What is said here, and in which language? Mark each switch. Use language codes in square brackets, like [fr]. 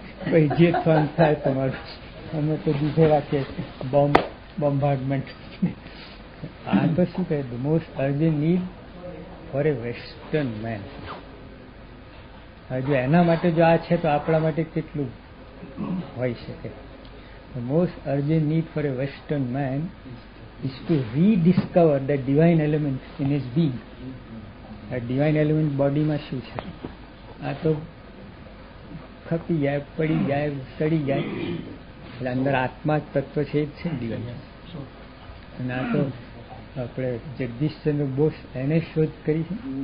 [gu] પછી જે ફન થાય તમારું, અમે તો દીધે રાખીએ બોમ્બાર્ડમેન્ટ. આ તો શું કહે? [en] The most urgent need for a western man. [gu] જો એના માટે જો આ છે તો આપણા માટે કેટલું હોઈ શકે? [en] The most urgent need for a western man is to rediscover the divine element in his being. [gu] આ ડિવાઇન એલિમેન્ટ બોડીમાં શું છે? આ તો ખપી જાય, પડી જાય, સડી જાય, એટલે અંદર આત્મા તત્વ છે એ જ છે ડિવાઇન. અને આ તો આપણે જગદીશચંદ્ર બોઝ એને શોધ કરી છે.